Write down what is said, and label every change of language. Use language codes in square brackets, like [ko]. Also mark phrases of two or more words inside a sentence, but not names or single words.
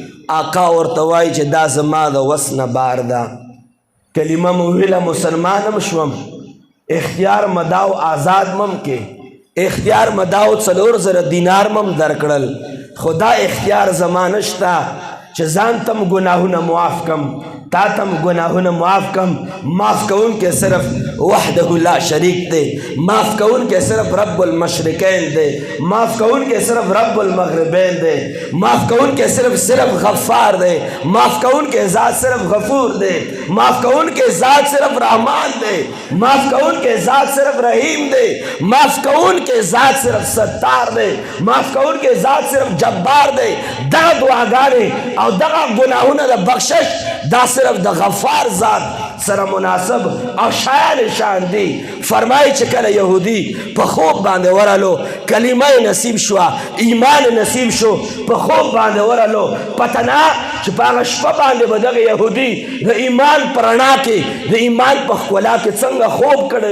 [ps] آقا ورته وایي چې دا زما د وس نه بار ده. کلمه مو ویله مسلمانم شوم، اختیار مداو آزاد مم کې، اختیار مداو 4000 دینار مم درکړل. خدا اختیار زما نشته چې ځان تم ګناهونه معاف کم، تا تم گناہونه معاف کم. معاف کون کے صرف [ar] وحدہ لا شریک [ps] دے، معاف کون کے صرف [ar] رب المشرقین [ps] دے، معاف کون کے صرف [ar] رب المغربین [ps] دے، معاف کون کے صرف غفار دے، معاف کون کے ذات صرف غفور دے، معاف کون کے ذات صرف رحمان دے، معاف کون کے ذات صرف رحیم دے، معاف کون کے ذات صرف ستار دے، معاف کون کے ذات صرف جبار دے. دا دعاگانے او دا گناہونه دا بخشش دا صرف دا غفار ذات سره مناسب او شایان شان دی. فرمایي چې کله یهودي په خوب باندې ورالو کلمه نصیب شوه ایمان نصیب شو په خوب باندې ورالو پته نه چې په هغه شپه باندې به دغه یهودي د ایمان په رڼا کې د ایمان په ښکلا کې څنګه خوب کړی